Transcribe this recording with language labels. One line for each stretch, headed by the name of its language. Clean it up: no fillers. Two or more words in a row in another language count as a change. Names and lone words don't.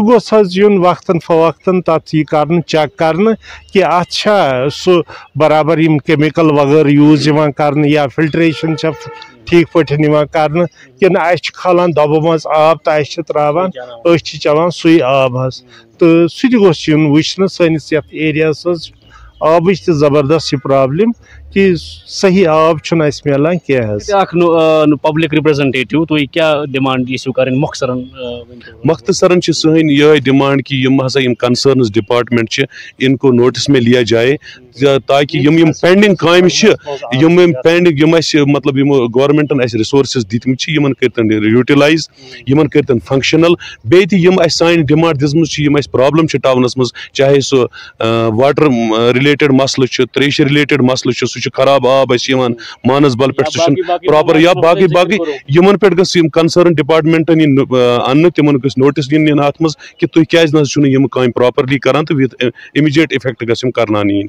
Kashmiri: گوٚژھ حظ یُن وقتاً فوقتاً تتھ یہِ کرنہٕ چیک کرنہٕ کہ اتھ چھا سُہ برابر یِم کیمِکل وغٲرٕ یوٗز یِوان کرنہٕ یا فلٹریشن چھا ٹھیٖک پٲٹھۍ یِوان کرنہٕ کِنہٕ اَسہِ چھِ کھالان دۄبہٕ منٛز آب تہٕ اَسہِ چھِ تراوان أسۍ چھِ چٮ۪وان سُے آب حظ تہٕ سُہ تہِ گوٚژھ یُن وٕچھنہٕ سٲنِس یتھ ایریاہس حظ آبٕچ تہِ زبردست یہِ پرابلم کہ صحیح آب چھُنہٕ اَسہِ مِلان کینٛہہ حظ اکھ
English: public representative
Kashmiri: تُہۍ کیاہ ڈِمانڈ یژھِو کرٕنۍ مختصراً چھِ سٲنۍ یِہے ڈِمانڈ کہ یم ہسا یم
English: concerns department
Kashmiri: چھِ
Urdu: اِنکو نوٹس میں لیا جائے تاکہ
Kashmiri: یم پینڈنگ کامہِ چھِ یم پینڈنگ یم اَسہِ مطلب یم گورمنٹن اَسہِ رِسورسز دِتمٕتۍ چھِ یمن کٔرتن یوٗٹِلایز یمن کٔرتن فنکشنل بیٚیہِ تہِ یم اَسہِ سانہِ ڈِمانڈ دِژمٕژ چھِ یم اَسہِ پرابلم چھِ ٹاونس منٛز چاہے سُہ
English: water related
Kashmiri: مسلہٕ چھُ تریشہِ رِلیٹڈ مسلہٕ چھُ سُہ چھُ خراب آب اَسہِ یِوان مانسبل پٮ۪ٹھ سُہ چھُنہٕ پراپر یا باقٕے یِمن پٮ۪ٹھ گٔژھ یِم کنسرن ڈپارٹمنٹن یِن اننہٕ تِمن گٔژھ نوٹس دِنہٕ یِن اتھ منٛز کہ تُہۍ کیازِ نہ حظ چھُو نہٕ یِم کامہِ پراپرلی کران تہٕ
English: with immediate effect
Kashmiri: گژھِ یِم کرناونہٕ یِنۍ